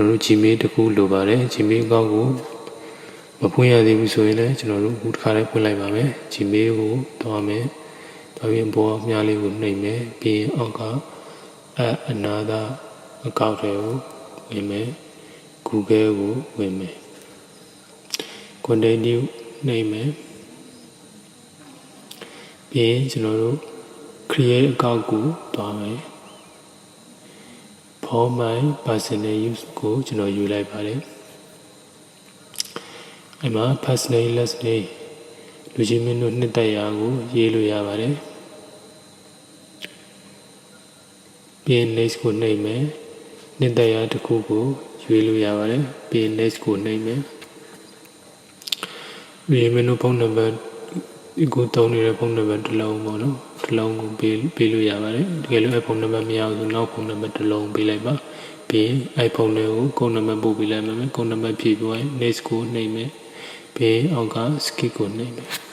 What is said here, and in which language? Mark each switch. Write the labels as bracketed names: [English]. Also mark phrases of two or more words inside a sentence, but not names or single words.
[Burmese] တော်တို့ Gmail တစ်ခုလိုပါတယ် [English] Gmail account [Burmese] ကိုမဖွင့်ရသေးဘူးဆိုရင်လည်းကျွန်တော်တို့အခုတစ်ခါလေးဖွင့်လိုက်ပါမယ် Gmail ကိုတွားမယ်တွားပြီးဘောမြားလေးကိုနှိပ်မယ်ပြီးရင်အောက်က [English] another account [Burmese] တွေကိုဝင်မယ် Google ကိုဝင်မယ် continue နှိပ်မယ်ပြီးရင်ကျွန်တော်တို့ [English] create account [Burmese] ကိုတွားမယ် [English] for my personal use [Burmese] ကိုကျွန်တော်ယူလိုက်ပါတယ်အဲ့မှာ [English] personal last name [Burmese] လူချင်းမင်းတို့နှစ်သက်ရာကိုရေးလို့ရပါတယ်ပြီးရင် next ကိုနှိပ်မယ်နှစ်သက်ရာတစ်ခုကိုရွေးလို့ရပါတယ်ပြီးရင် next ကိုနှိပ်မယ် ပြီးရင်မင်းတို့ဖုန်းနံပါတ်ကိုသုံးနေတဲ့ဖုန်းနံပါတ်တစ်လုံးပေါ့နော်တစ်လုံးကိုပေးလို့ရပါတယ်တကယ်လို့ဖုန်းနံပါတ်မရဘူးဆိုနောက်ဖုန်းနံပါတ်တစ်လုံးပေးလိုက်ပါပြီးရင် iPhone တွေကိုကုန်းနံပါတ်ပို့ပေးလိုက်မယ်ကုန်းနံပါတ်ဖြည့်ပြီးရင် next ကိုနှိပ်မယ်ပြီးရင်အောက်က skip ကိုနှိပ်မယ်